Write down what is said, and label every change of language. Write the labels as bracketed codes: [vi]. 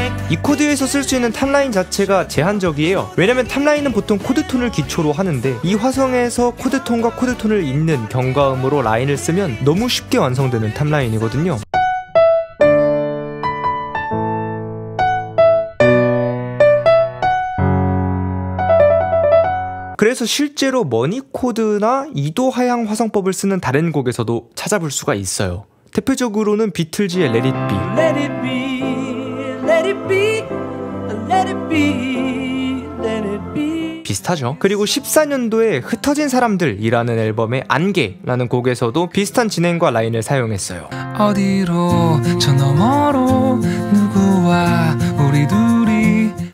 [ko] 이 코드에서 쓸 수 있는 탑라인 자체가 제한적이에요. 왜냐면 탑라인은 보통 코드톤을 기초로 하는데 이 화성에서 코드톤과 코드톤을 잇는 경과음으로 라인을 쓰면 너무 쉽게 완성되는 탑라인이거든요. 그래서 실제로 머니코드나 2도 하향 화성법을 쓰는 다른 곡에서도 찾아볼 수가 있어요. 대표적으로는 비틀즈의 [en] Let It Be, Let It Be, Let it be, let it be, let it be. [ko] 비슷하죠. 그리고 14년도에 흩어진 사람들이라는 앨범의 안개라는 곡에서도 비슷한 진행과 라인을 사용했어요. 어디로 저 너머로 누구와 우리 둘이.